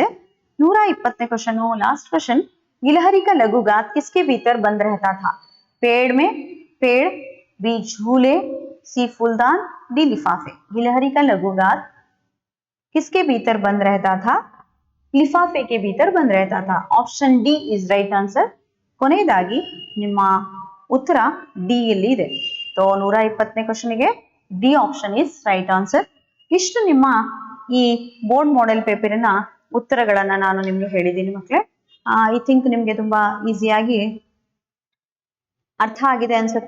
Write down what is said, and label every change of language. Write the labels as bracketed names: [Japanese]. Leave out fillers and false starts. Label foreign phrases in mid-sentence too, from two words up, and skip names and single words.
[Hindi] 120ನೇ क्वेश्चन, [English] last question, [Hindi] गिलहरी का लघुगात किसके भीतर बंद रहता था? पेड़ में, पेड़, बी झूले, सी फूलदान, डी लिफाफे। गिलहरी का लघुगात किसके भीतर बंद रहता था? लिफाफे के भीतर बंद रहता था, [English] option D is right answer. [Kannada] ಕೊನೆಯದಾಗಿ ನಿಮ್ಮ ಉತ್ತರ ಡಿ ಯಲ್ಲಿ ಇದೆ। तो 120ನೇ क्वेश्चन ಗೆ [English] D option is right answer. [Kannada] ಇಷ್ಟು ನಿಮ್ಮ ಈ [English] board model [Kannada] ಪೇಪರಿನ ಉತ್ತರಗಳನ್ನ ನಾನು ನಿಮಗೆ ಹೇಳಿದ್ದೀನಿ ಮಕ್ಕಳೇ। [English] I think [Kannada] ನಿಮಗೆ ತುಂಬಾ ಈಸಿಯಾಗಿ ಅರ್ಥ ಆಗಿದೆ ಅನ್ಸುತ್ತೆ।